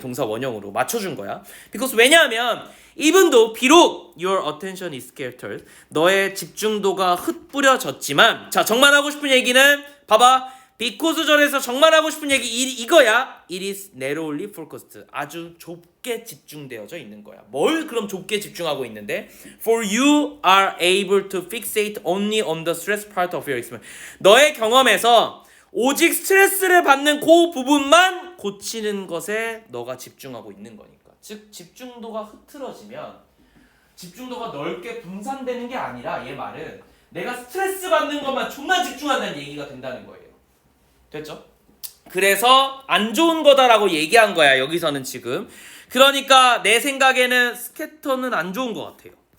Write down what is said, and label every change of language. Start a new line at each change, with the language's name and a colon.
Korean: 동사 원형으로 맞춰준 거야. because 왜냐하면 even though, 비록 your attention is scattered, 너의 집중도가 흩뿌려졌지만, 자, 정말 하고 싶은 얘기는 봐봐. because 전에서 정말 하고 싶은 얘기 이거야. It is narrowly focused, 아주 좁게 집중되어져 있는 거야. 뭘 그럼 좁게 집중하고 있는데?
English: For you are able to fixate only on the stress part of your experience, 너의 경험에서 오직 스트레스를 받는 그 부분만 고치는 것에 너가 집중하고 있는 거니까.
Korean: 즉 집중도가 흐트러지면 집중도가 넓게 분산되는 게 아니라, 얘 말은 내가 스트레스 받는 것만 존나 집중한다는 얘기가 된다는 거예요. 됐죠? 그래서 안 좋은 거다라고 얘기한 거야, 여기서는 지금. 그러니까 내 생각에는 스캐터는 안 좋은 것 같아요.